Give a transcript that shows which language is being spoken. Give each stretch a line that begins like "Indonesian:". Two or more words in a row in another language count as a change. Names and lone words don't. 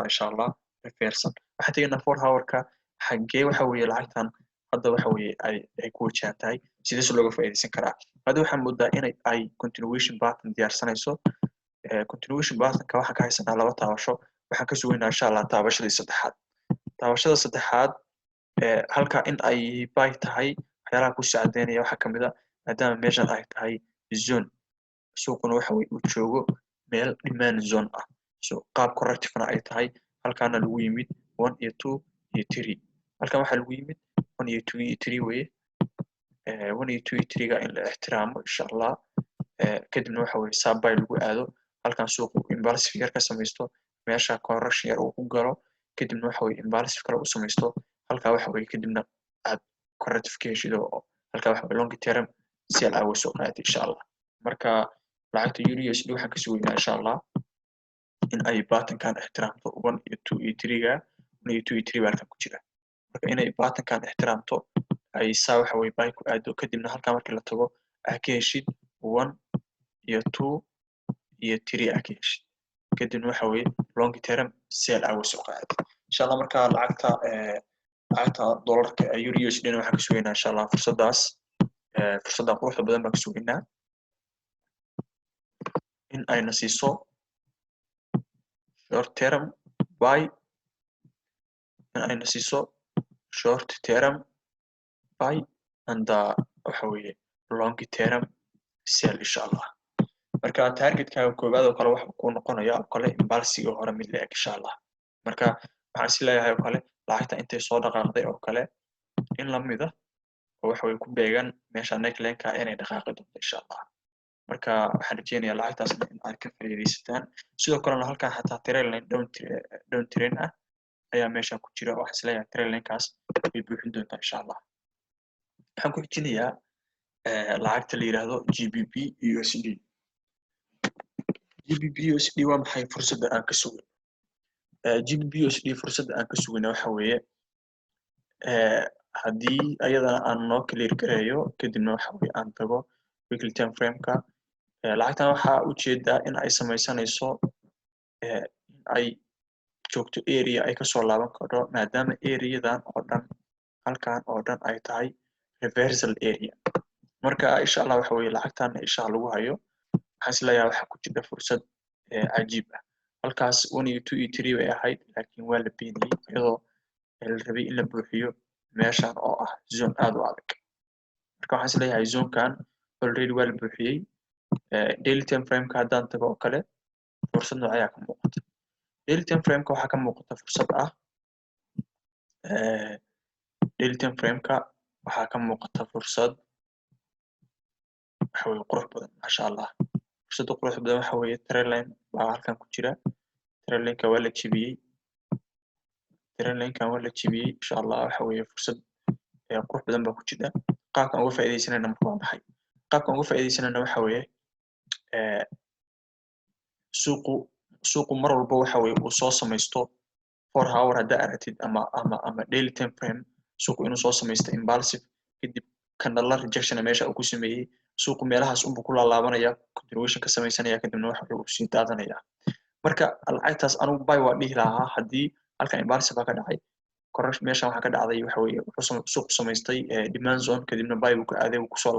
Arabic: insha Allah
Somali: reversan waxaan tegaynaa 4 hourka xagee waxa weeye lacagtan hadda waxa weeye ay ku wajahan tahay sidaas looga faa'iideysan karaa hadda waxaan moodaa inay ay
English: continuation pattern
Somali: diyaarsanayso continuation patternka waxaan ka haysanaa laba taabasho waxaan ka sugaynaa
Arabic: insha Allah
Somali: taabashadii saddexaad taabashada saddexaad halka in ay buy tahay waxyaalaha ku saacadeynaya waxaa kamid ah maadaama meeshan ay tahay zone suuquna waxa weeye uu joogo meel
English: demand zone
Somali: ah so qaab corrective ay tahay halkaana lagu yimid 1 iyo 2 iyo 3 halkan waxaa lagu yimid 1 iyo 2 iyo 3 weeye 1 iyo 2 iyo 3 ga in la ixtiraamo
Arabic: insha Allah
Somali: kadibna waxa weeye saabay lagu aado halkan suuqu impulsive yar ka samaysto meesha correction yar uu ku galo kadibna waxa weeye impulsive kale uu samaysto halka waxa weeye kadibna aad corrective ka heshido halka waxa weeye
English: long term sell
Somali: ay soo qaatay
Arabic: insha Allah
Somali: marka lacagta euro USD waxaan ka sugaynaa insha Allah in ay patternkan ixtiraamto 1 iyo 2 iyo 3 ga 1 iyo 2 iyo 3 baa ku jira marka inay patternkan ixtiraamto ay saa waxa weeye buy ku aado kadibna halka markii la tago aad ka heshid 1 iyo 2 iyo 3 aad ka heshid kadibna waxa weeye
English: long term sell
Somali: ay soo qaatay
Arabic: insha Allah
Somali: marka lacagta dollarka euro USD waxaan ka sugaynaa insha Allah fursadaas fursada quruxda badan baan ka sugaynaa in ay nasiiso
English: short term buy
Somali: in ay nasiiso
English: short term buy and
Somali: waxa weeye
English: long term sell
Arabic: insha Allah
Somali: marka targetkaaga koobaad oo kale waxa uu noqonayaa oo kale impulsive hore mid la eg
Arabic: insha Allah
Somali: marka waxaan is leeyahay oo kale lacagta intay soo dhaqaaqday oo kale in la mid ah oo waxa weeye ku beegan meesha neckline-ka inay dhaqaaqi doonto
Arabic: insha Allah
Somali: marka waxaan rajeynayaa lacagtaasna in aad ka faa'iideysataan sidoo kalena halkan xataa
English: trend line down trend
Somali: ah ayaa meesha ku jira waxaan is leeyahay
English: trend line-
Somali: kaas way buuxin doontaa
Arabic: insha Allah
Somali: waxaan ku xijinayaa lacagta la yiraahdo GBP USD GBP USD waa maxay fursadda aan ka sugay GBP USD fursadda aan ka sugayna waxa weeye haddii ayadana aan noo clear gareeyo kadibna waxa weeye aan tago
English: weekly time frame-
Somali: ka lacagtan waxaa ujeedaa in ay samaysanayso in ay joogto area ay kasoo laaban karto maadaama areadan oo dhan halkan oo dhan ay tahay
English: reversal area
Somali: marka
Arabic: insha Allah
Somali: waxa weeye lacagtan
Arabic: insha Allah
Somali: lagu hayo waxaan is leeyahay waxa ku jira fursad cajiib ah halkaas 1 iyo 2 iyo 3 way ahayd laakiin waa la beeniyay iyadoo la rabay in la buuxiyo meeshan oo ah zone aad u adag marka waxaan is leeyahay zonekan already waa la buuxiyay
English: daily time frame-
Somali: ka haddaan tago oo kale fursad nooc ayaa ka muuqata
English: daily time frame-
Somali: ka waxaa ka muuqata fursad ah
English: daily time frame-
Somali: ka waxaa ka muuqata fursad waxa weeye qurux badan
Arabic: masha Allah
Somali: fursadda qurux badan waxa weeye
English: trend line
Somali: baa halkan ku jira
English: trend line-
Somali: ka waa la jebiyey
English: trend line-
Somali: kan waa la jebiyey
Arabic: insha Allah
Somali: waxa weeye fursad qurux badan baa ku jira qaabkan uga faa'iideysanayna marka waa maxay qaabkan uga faa'iideysanayna waxa weeye suuqu mar walba waxa weeye uu soo samaysto 4 hour haddaa aragtid ama
English: daily time frame
Somali: suuqu inuu soo samaysto impulsive kadib
English: candle rejection
Somali: meesha uu ku sameeyay suuqu meelahaas unbuu ku laalaabanaya continuation ka samaysanaya kadibna waxa uu sii daadanaya marka lacagtaas anigu buy waa dhihi lahaa haddii halkan impulsive ka dhacay correction meeshan waxa ka dhacday waxa weeye wuxuu suuqu samaystay
English: demand zone
Somali: kadibna buy uu ka aaday uu kusoo